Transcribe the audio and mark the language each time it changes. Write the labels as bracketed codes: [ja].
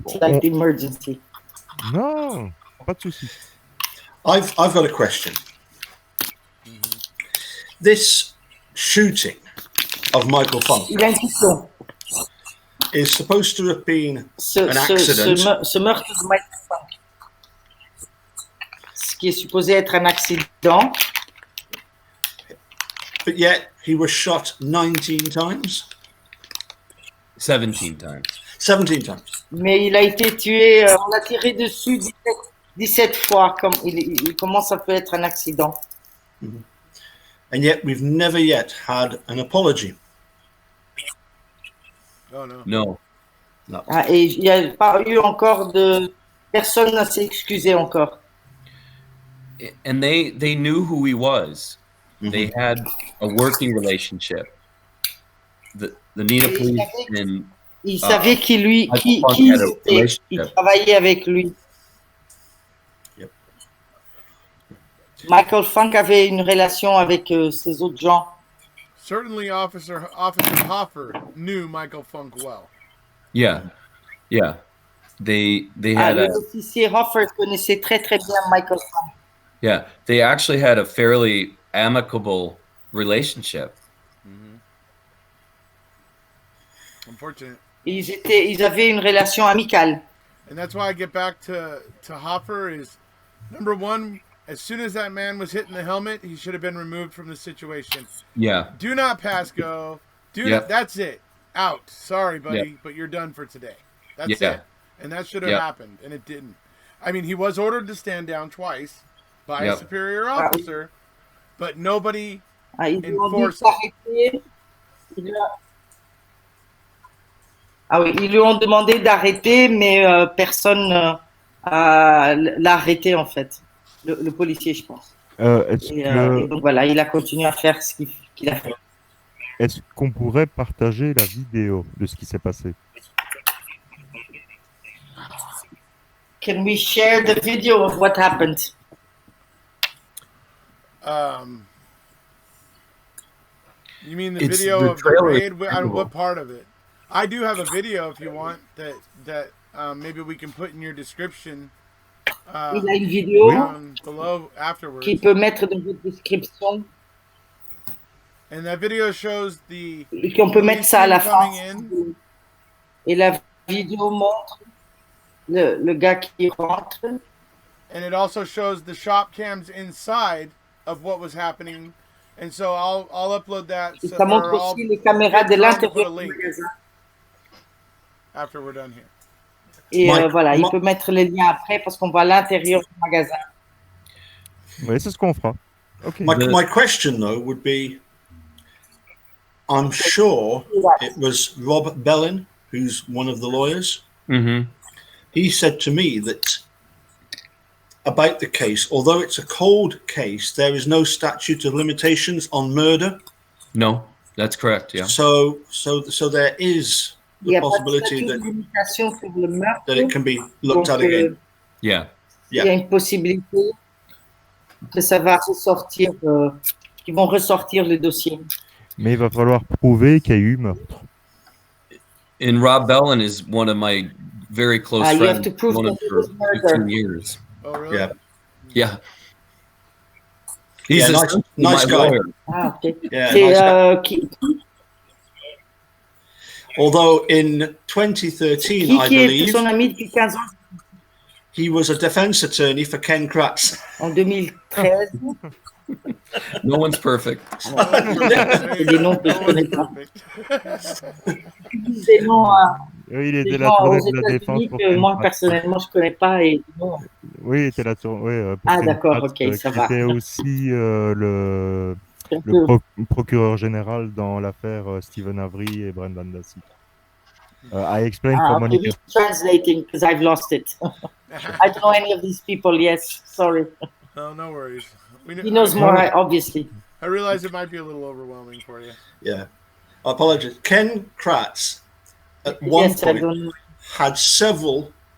[en] slight emergency. [fr] Non, pas de souci. [en] I've got a question. This shooting of Michael Funk [fr] Il a une question. [en] is supposed to have been an accident. [fr] Ce meurtre de Michael Funk, ce qui est supposé être un accident. [en] But yet he was shot 19 times. 17 times. 17 times. [fr] Mais il a été tué, on l'a tiré dessus 17 fois. Comment ça peut être un accident? [en] And yet we've never yet had an apology. Oh no. No. No. [fr] Ah, et il n'y a pas eu encore de... Personne ne s'est excusé encore. [en] And they knew who he was. They had a working relationship. The Nina police and [fr] il savait qui c'était. Il travaillait avec lui. [en] Yep. [fr] Michael Funk avait une relation avec ces autres gens. [en] Certainly, Officer Hoffer knew Michael Funk well. Yeah. They had [fr] l'officier Hoffer connaissait très très bien Michael Funk. [en] Yeah, they actually had a fairly amicable relationship. Unfortunate. [fr] Ils avaient une relation amicale. [en] And that's why I get back to Hoffer is, number one, as soon as that man was hitting the helmet, he should have been removed from the situation. Yeah. Do not pass go. That's it. Out. Sorry, buddy, but you're done for today. That's it. And that should have happened, and it didn't. I mean, he was ordered to stand down twice by a superior officer, but nobody enforced it. [fr] Ils lui ont demandé d'arrêter, mais personne l'a arrêté en fait. Le policier, je pense. Et donc voilà, il a continué à faire ce qu'il a fait. Est-ce qu'on pourrait partager la vidéo de ce qui s'est passé? [en] Can we share the video of what happened? You mean the video of the raid? On what part of it? I do have a video if you want that maybe we can put in your description. [fr] Il a une vidéo [en] below afterwards. [fr] Qu'il peut mettre dans votre description. [en] And that video shows the. [fr] Et qu'on peut mettre ça à la fin. Et la vidéo montre le gars qui rentre. [en] And it also shows the shop cams inside of what was happening. And so I'll upload that. [fr] Et ça montre aussi les caméras de l'intérieur du magasin. [en] After we're done here. [fr] Et voilà, il peut mettre les liens après parce qu'on voit l'intérieur du magasin. Oui, c'est ce qu'on fera. Okay. [en] My question though would be, I'm sure it was Rob Bellin, who's one of the lawyers. Mm-hmm. He said to me that about the case, although it's a cold case, there is no statute of limitations on murder. No, that's correct. Yeah. So there is the possibility that it can be looked at again. Yeah. [fr] Il y a une possibilité que ça va ressortir, qu'ils vont ressortir le dossier. Mais il va falloir prouver qu'il y a eu meurtre. [en] And Rob Bellin is one of my very close friends. You have to prove known him for 15 years. Oh, really? Yeah. He's a nice guy. Lawyer. [fr] Ah, ok. [en] Yeah, although in 2013, I believe, [fr] son ami depuis 15 ans? [en] He was a defense attorney for Ken Kratz. [fr] En 2013. [en] No one's perfect. [fr] Des noms que je connais pas. Des noms il était là pour la défense. Moi, personnellement, je ne connais pas. Et non. Oui, il était là pour d'accord, ok, ça va. Il était aussi le procureur général dans l'affaire Stephen Avery et Brendan Dassey. [en] I explained for Monica. He's translating because I've lost it. I don't know any of these people. Yes, sorry. No worries. He knows more, obviously. I realize it might be a little overwhelming for you. Yeah, I apologize. Ken Kratz at one point had several